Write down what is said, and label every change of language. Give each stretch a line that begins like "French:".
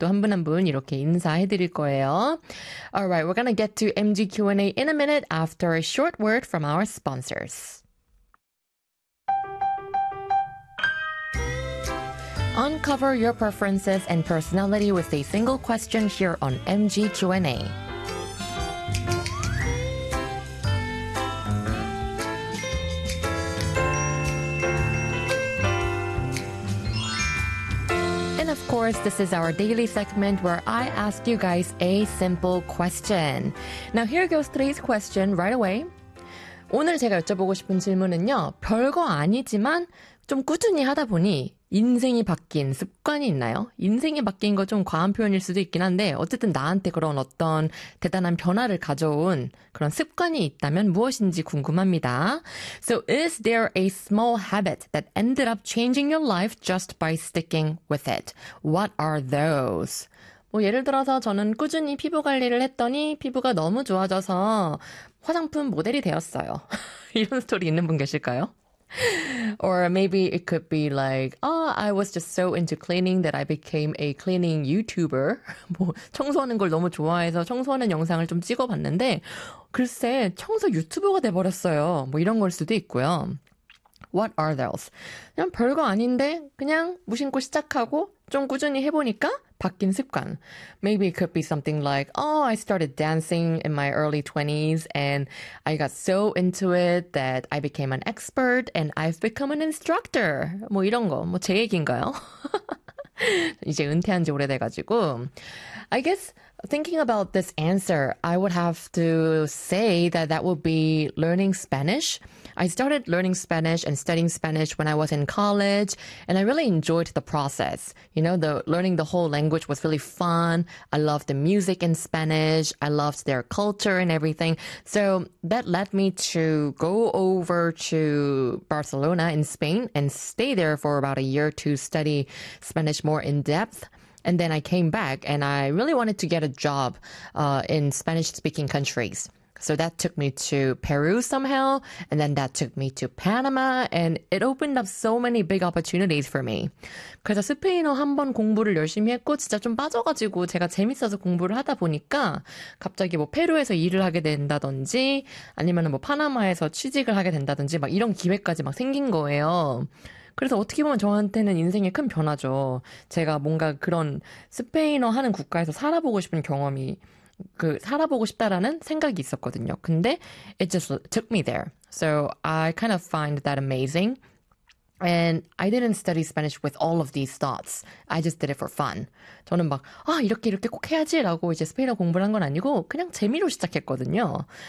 Korean: 또한분한분한분 이렇게 인사해 드릴 거예요.
English: All right, we're gonna get to MG Q&A in a minute after a short word from our sponsors. Uncover your preferences and personality with a single question here on MG Q&A. Of course, this is our daily segment where I ask you guys a simple question. Now, here goes today's question right away.
Korean: 오늘 제가 여쭤보고 싶은 질문은요. 별거 아니지만 좀 꾸준히 하다 보니 인생이 바뀐 습관이 있나요? 인생이 바뀐 거 좀 과한 표현일 수도 있긴 한데 어쨌든 나한테 그런 어떤 대단한 변화를 가져온 그런 습관이 있다면 무엇인지 궁금합니다.
English: So is there a small habit that ended up changing your life just by sticking with it? What are those?
Korean: 뭐 예를 들어서 저는 꾸준히 피부 관리를 했더니 피부가 너무 좋아져서 화장품 모델이 되었어요. 이런 스토리 있는 분 계실까요?
English: Or maybe it could be like, oh, I was just so into cleaning that I became a cleaning YouTuber.
Korean: 뭐 청소하는 걸 너무 좋아해서 청소하는 영상을 좀 찍어봤는데 글쎄 청소 유튜버가 돼버렸어요. 뭐 이런 걸 수도 있고요.
English: What are those?
Korean: 그냥 별거 아닌데 그냥 무심코 시작하고 좀 꾸준히 해보니까 바뀐 습관.
English: Maybe it could be something like, oh, I started dancing in my early 20s and I got so into it that I became an expert and I've become an instructor.
Korean: 뭐 이런 거. 뭐 제 얘기인가요? 이제 은퇴한 지 오래돼가지고.
English: I guess thinking about this answer, I would have to say that that would be learning Spanish. I started learning Spanish and studying Spanish when I was in college, and I really enjoyed the process. You know, learning the whole language was really fun. I loved the music in Spanish. I loved their culture and everything. So that led me to go over to Barcelona in Spain and stay there for about a year to study Spanish more in depth. And then I came back and I really wanted to get a job in Spanish-speaking countries. So that took me to Peru somehow, and then that took me to Panama, and it opened up so many big opportunities for me.
Korean: 그래서 스페인어 한번 공부를 열심히 했고, 진짜 좀 빠져가지고 제가 재밌어서 공부를 하다 보니까, 갑자기 뭐 페루에서 일을 하게 된다든지, 아니면 뭐 파나마에서 취직을 하게 된다든지, 막 이런 기회까지 막 생긴 거예요. 그래서 어떻게 보면 저한테는 인생의 큰 변화죠. 제가 뭔가 그런 스페인어 하는 국가에서 살아보고 싶은 경험이 살아보고 싶다라는 생각이 있었거든요. 근데
English: it just took me there. So I kind of find that amazing. And I didn't study Spanish with all of these thoughts. I just did it for fun.
Korean: 저는 막 아 이렇게 이렇게 꼭 해야지 라고 이제 스페인어 공부를 한 건 아니고 그냥 재미로 시작했거든요.